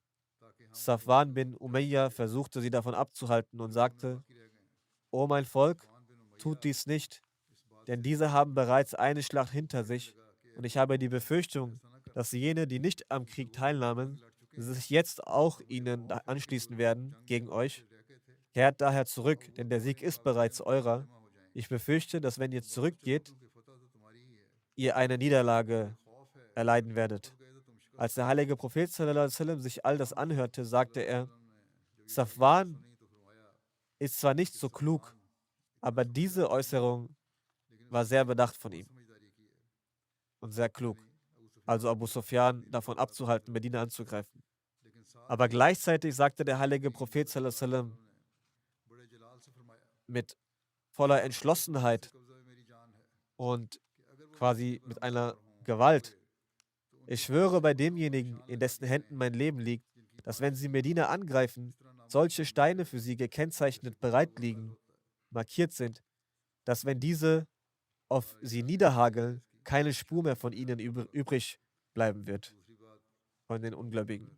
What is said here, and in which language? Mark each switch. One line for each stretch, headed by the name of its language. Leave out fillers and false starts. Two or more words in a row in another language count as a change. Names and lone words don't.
German: Safwan bin Umayya versuchte sie davon abzuhalten und sagte, O mein Volk, tut dies nicht, denn diese haben bereits eine Schlacht hinter sich und ich habe die Befürchtung, dass jene, die nicht am Krieg teilnahmen, sich jetzt auch ihnen anschließen werden gegen euch. Kehrt daher zurück, denn der Sieg ist bereits eurer. Ich befürchte, dass wenn ihr zurückgeht, ihr eine Niederlage erleiden werdet. Als der heilige Prophet
Arabic: صلى الله عليه وسلم
German: sich all das anhörte, sagte er, Safwan ist zwar nicht so klug, aber diese Äußerung war sehr bedacht von ihm und sehr klug, also Abu Sufyan davon abzuhalten, Medina anzugreifen. Aber gleichzeitig sagte der heilige Prophet
Arabic: صلى الله عليه وسلم
German: mit voller Entschlossenheit und quasi mit einer Gewalt, ich schwöre bei demjenigen, in dessen Händen mein Leben liegt, dass wenn sie Medina angreifen, solche Steine für sie gekennzeichnet bereit liegen, markiert sind, dass wenn diese auf sie niederhageln, keine Spur mehr von ihnen übrig bleiben wird, von den Ungläubigen.